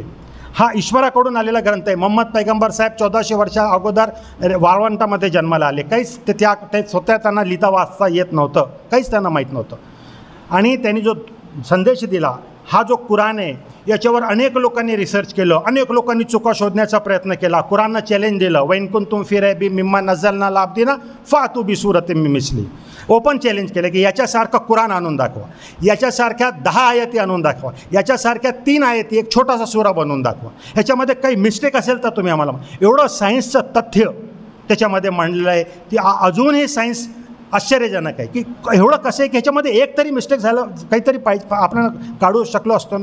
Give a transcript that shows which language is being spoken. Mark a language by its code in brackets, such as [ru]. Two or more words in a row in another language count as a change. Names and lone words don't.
[mr] हा ईश्वराकडून आलेला ग्रंथ आहे. मोहम्मद पैगंबर साहेब 1400 वर्षा अगोदर वाळवंटामध्ये जन्माला आले. काहीच ते स्वतः त्यांना लिहिता वाचता येत नव्हतं, काहीच त्यांना माहीत नव्हतं. आणि त्यांनी जो संदेश दिला, हा जो कुराण आहे, याच्यावर अनेक लोकांनी रिसर्च केलं, अनेक लोकांनी चुका शोधण्याचा प्रयत्न केला. कुराणनं चॅलेंज दिलं, [ar] وإن كنتم في ريب مما نزلنا على عبدنا فأتوا بسورة من مثله. [en] open challenge [mr] केलं की याच्यासारखं कुराण आणून दाखवा, याच्यासारख्या 10 आयती आणून दाखवा, याच्यासारख्या 3 आयती, एक छोटासा सूरा बनवून दाखवा. ह्याच्यामध्ये काही मिस्टेक असेल तर तुम्ही आम्हाला. एवढं सायन्सचं तथ्य त्याच्यामध्ये मांडलेलं आहे की अजूनही सायन्स आश्चर्यजनक आहे की एवढं कसं आहे की ह्याच्यामध्ये एक तरी मिस्टेक झालं, काहीतरी आपण काढू शकलो असतो ना.